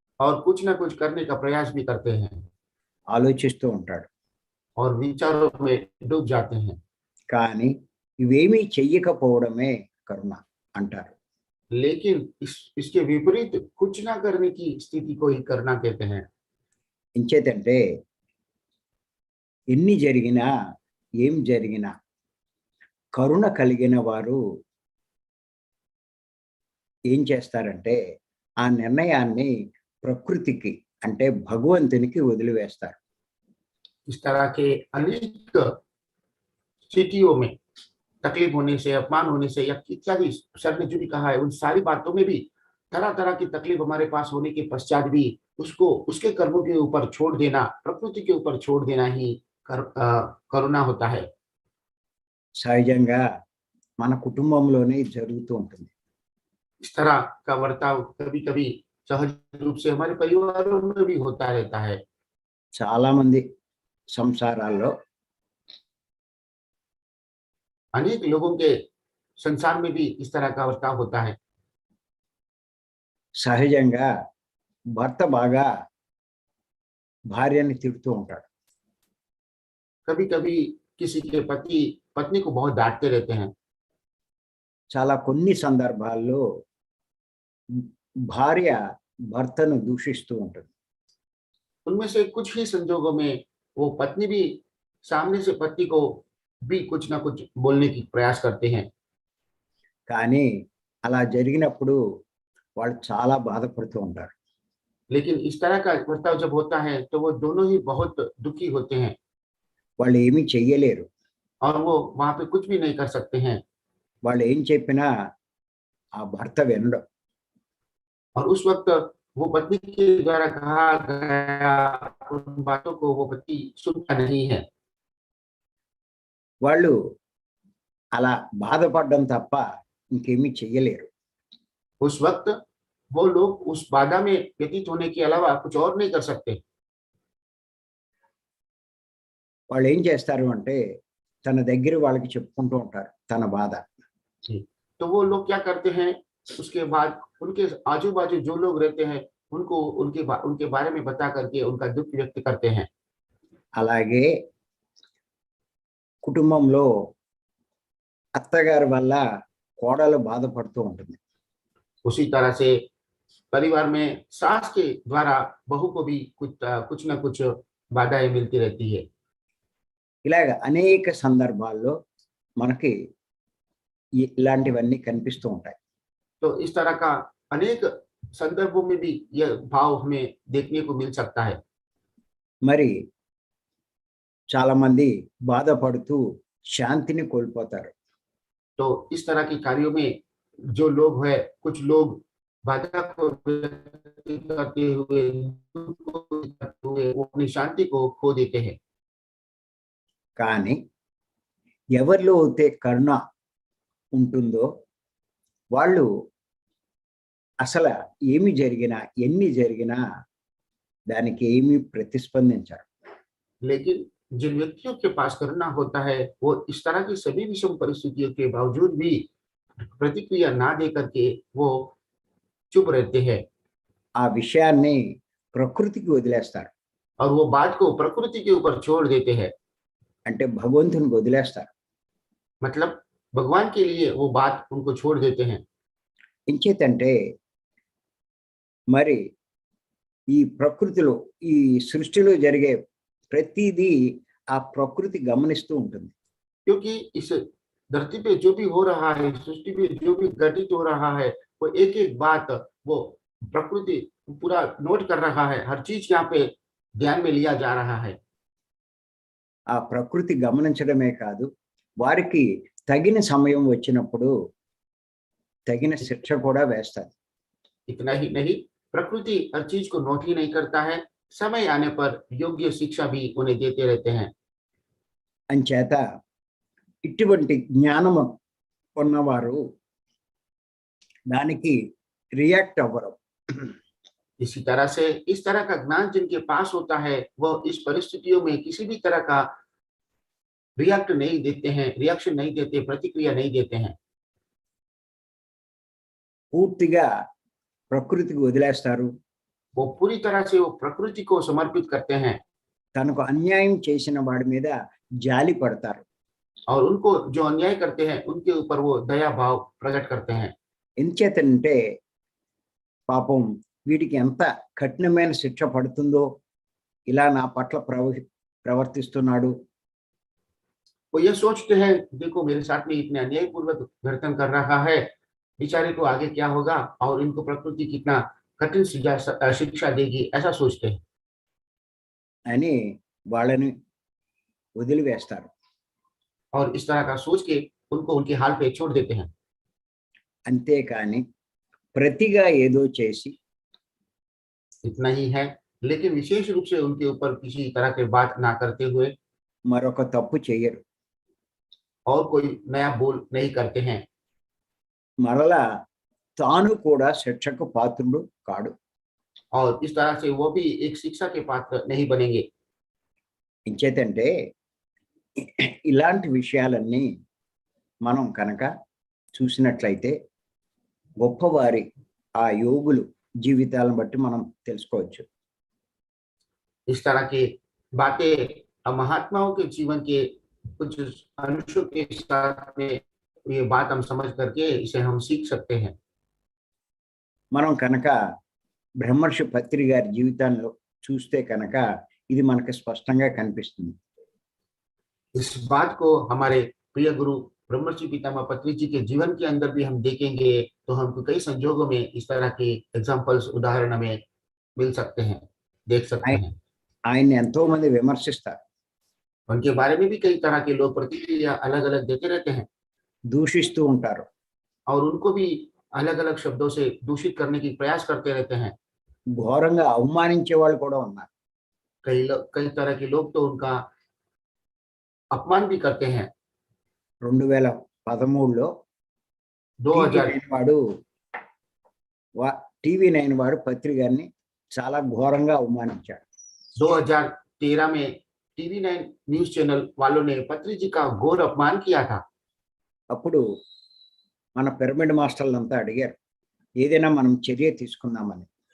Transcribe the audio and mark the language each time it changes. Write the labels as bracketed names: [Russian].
[Hindi] और कुछ ना कुछ करने का प्रयास भी करते हैं [Telugu] ఆలోచిస్తూ ఉంటాడు. [Hindi] और विचारों में डूब जाते हैं। [Telugu] కానీ ఇవేమీ చెయ్యకపోవడమే కరుణ అంటారు. [Hindi] लेकिन इसके विपरीत कुछ ना करने की स्थिति को ही करना कहते हैं। [Telugu] ఎంచేతంటే ఎన్ని జరిగినా ఏం జరిగినా కరుణ కలిగిన వారు ఏం చేస్తారంటే ఆ నిర్ణయాన్ని ప్రకృతికి అంటే భగవంతునికి వదిలివేస్తారు. [Hindi] इस तरह के अनेक स्थितियों में तकलीफ होने से, अपमान होने से या इत्यादि सर ने जो भी कहा है उन सारी बातों में भी तरह तरह की तकलीफ हमारे पास होने के पश्चात भी उसको उसके कर्मों के ऊपर छोड़ देना, प्रकृति के ऊपर छोड़ देना ही करुणा होता है। [Telugu] సహజంగా మన కుటుంబంలోనే ఇది జరుగుతూ ఉంటుంది. [Hindi] इस तरह का बर्ताव कभी कभी सहज रूप से हमारे परिवारों में भी होता रहता है। [Telugu] చాలా మంది సంసారాల్లో [Hindi] अनेक लोगों के संसार में भी इस तरह का बर्ताव होता है। [Telugu] సహజంగా భర్త బాగా భార్యని తిడుతూ ఉంటాడు. [Hindi] कभी कभी किसी के पति पत्नी को बहुत डांटते रहते हैं। [Telugu] చాలా కొన్ని సందర్భాల్లో భార్య భర్తను దూషిస్తూ ఉంటుంది. [Hindi] उनमें से कुछ ही संजोगों में वो पत्नी भी सामने से पति को भी कुछ ना कुछ बोलने की प्रयास करते हैं। [Telugu] కానీ అలా జరిగినప్పుడు వాళ్ళు చాలా బాధపడుతూ ఉంటారు. [Hindi] लेकिन इस तरह का बर्ताव जब होता है तो वो दोनों ही बहुत दुखी होते हैं [Telugu] వాళ్ళు ఏమీ చెయ్యలేరు. [Hindi] और वो वहां पे कुछ भी नहीं कर सकते हैं। [Telugu] వాళ్ళు ఏం చెప్పినా ఆ భర్త వినడు. [Hindi] और उस वक्त वो पत्नी के द्वारा कहा गया उन बातों को वो पति सुनता नहीं है। [Telugu] వాళ్ళు అలా బాధపడడం తప్ప ఇంకేమీ చెయ్యలేరు. [Hindi] उस वक्त वो लोग उस बाधा में व्यतीत होने के अलावा कुछ और नहीं कर सकते। [Telugu] వాళ్ళు ఏం చేస్తారు అంటే తన దగ్గర వాళ్ళకి చెప్పుకుంటూ ఉంటారు తన బాధ. [Hindi] तो वो लोग क्या करते हैं, उसके बाद उनके आजू बाजू जो लोग रहते हैं उनको उनके बारे में बता करके उनका दुख व्यक्त करते हैं। [Telugu] అలాగే కుటుంబంలో అత్తగారి వల్ల కోడలు బాధపడుతూ ఉంటుంది. [Hindi] उसी तरह से परिवार में सास के द्वारा बहू को भी कुछ ना कुछ बाधाएं मिलती रहती है। [Telugu] ఇలాగ అనేక సందర్భాల్లో మనకి ఇలాంటివన్నీ కనిపిస్తూ ఉంటాయి. [Hindi] तो इस तरह का अनेक संदर्भों में भी यह भाव हमें देखने को मिल सकता है। [Telugu] మరి చాలా మంది బాధపడుతూ శాంతిని కోల్పోతారు. [Hindi] तो इस तरह के कार्यों में जो लोग है, कुछ लोग बाधा को व्यक्त करते हुए, दुख को व्यक्त करते हुए वो अपनी शांति को खो देते हैं। [Telugu] కానీ ఎవరిలో అయితే కరుణ ఉంటుందో వాళ్ళు అసలు ఏమి జరిగినా ఎన్ని జరిగినా దానికి ఏమీ ప్రతిస్పందించరు. [Hindi] लेकिन जिन व्यक्तियों के पास करुणा होता है वो इस तरह की सभी विषम परिस्थितियों के बावजूद भी प्रतिक्रिया ना दे करके वो चुप रहते हैं [Telugu] ఆ విషయాన్ని ప్రకృతికి వదిలేస్తారు. [Hindi] और वो बात को प्रकृति के ऊपर छोड़ देते हैं। [Telugu] అంటే భగవంతునికి వదిలేస్తారు. [Hindi] मतलब भगवान के लिए वो बात उनको छोड़ देते हैं। [Telugu] ఇంచేతంటే మరి ఈ ప్రకృతిలో, ఈ సృష్టిలో జరిగే ప్రతిదీ ఆ ప్రకృతి గమనిస్తూ ఉంటుంది. [Hindi] क्योंकि इस धरती पे जो भी हो रहा है, सृष्टि पे जो भी घटित हो रहा है, वो एक-एक बात वो प्रकृति पूरा नोट कर रहा है। हर चीज यहाँ पे ध्यान में लिया जा रहा है। [Telugu] ఆ ప్రకృతి గమనించడమే కాదు, వారికి తగిన సమయం వచ్చినప్పుడు తగిన శిక్ష కూడా వేస్తారు. [Hindi] इतना ही नहीं, प्रकृति हर चीज को नोट ही नहीं करता है, समय आने पर योग्य शिक्षा भी उन्हें देते रहते हैं। [Telugu] అంచేత ఇటువంటి జ్ఞానము ఉన్నవారు దానికి రియాక్ట్ అవ్వరు. [Hindi] इसी तरह से इस तरह का ज्ञान जिनके पास होता है, वह इस परिस्थितियों में किसी भी तरह का रिएक्ट नहीं देते हैं, रिएक्शन नहीं देते, प्रतिक्रिया नहीं देते हैं। [Telugu] పూర్తిగా ప్రకృతికి వదిలేస్తారు. [Hindi] वो पूरी तरह से वो प्रकृति को समर्पित करते हैं [Telugu] తనకు అన్యాయం చేసిన వాడి మీద జాలి పడతారు. [Hindi] और उनको जो अन्याय करते हैं उनके ऊपर वो दया भाव प्रकट करते हैं। [Telugu] ఎందుచేతంటే పాపం వీడికి ఎంత కఠినమైన శిక్ష పడుతుందో, ఇలా నా పట్ల ప్రవర్తిస్తున్నాడు. [Hindi] वो ये सोचते हैं, देखो मेरे साथ में इतने अन्यायपूर्वक वर्तन कर रहा है, बेचारे को आगे क्या होगा और इनको प्रकृति कितना कठिन शिक्षा देगी, ऐसा सोचते हैं। [Telugu] అని వాళ్ళని వదిలివేస్తారు. [Hindi] और इस तरह का सोच के उनको उनके हाल पे छोड़ देते हैं। [Telugu] అంతేకాని ప్రతిగా ఏదో చేసి [Hindi] इतना ही है, लेकिन विशेष रूप से उनके ऊपर किसी तरह के बात ना करते हुए [Telugu] మరొక తప్పు చేయరు. [Hindi] और कोई नया बोल नहीं करते हैं। [Telugu] మరలా తాను కూడా శిక్షకు పాత్రుడు కాడు. [Hindi] और इस तरह से वो भी एक शिक्षा के पात्र नहीं बनेंगे। [Telugu] ఇంచేతంటే ఇలాంటి విషయాలన్నీ మనం కనుక చూసినట్లయితే గొప్పవారి ఆ యోగులు జీవితాలను బట్టి మనం తెలుసుకోవచ్చు. [Hindi] इस तरह की बातें महात्माओं के जीवन के कुछ अंशों के साथ में ये बात हम समझ करके इसे हम सीख सकते हैं। [Telugu] మనం కనుక బ్రహ్మర్షి పత్రి గారి జీవితాల్లో చూస్తే కనుక ఇది మనకు స్పష్టంగా కనిపిస్తుంది. [Hindi] इस बात को हमारे प्रिय गुरु ब्रह्मर्षि पितामह पत्री जी के जीवन के अंदर भी हम देखेंगे तो हमको कई संजोगों में इस तरह के एग्जाम्पल्स उदाहरण हमें मिल सकते हैं, देख सकते हैं। [Telugu] ఆయన్ని ఎంతో మంది విమర్శిస్తారు, [Hindi] उनके बारे में भी कई तरह के लोग प्रतिक्रिया अलग अलग देते रहते हैं [Telugu] దూషిస్తూ ఉంటారు. [Hindi] और उनको भी अलग अलग शब्दों से दूषित करने की प्रयास करते रहते हैं। [Telugu] ఘోరంగా అవమానించే వాళ్ళు కూడా ఉన్నారు. [Hindi] कई तरह के लोग तो उनका अपमान भी करते हैं। [Telugu] 2013లో 2000 టీవీ 9 వాడు పత్రి గారిని చాలా ఘోరంగా అవమానించాడు. [Hindi] 2013 में टीवी 9 न्यूज चैनल वालों ने पत्री जी का घोर अपमान किया था। [Telugu] అప్పుడు మన పిరమిడ్ మాస్టర్లంతా అడిగారు, ఏదైనా మనం చర్య తీసుకుందామని.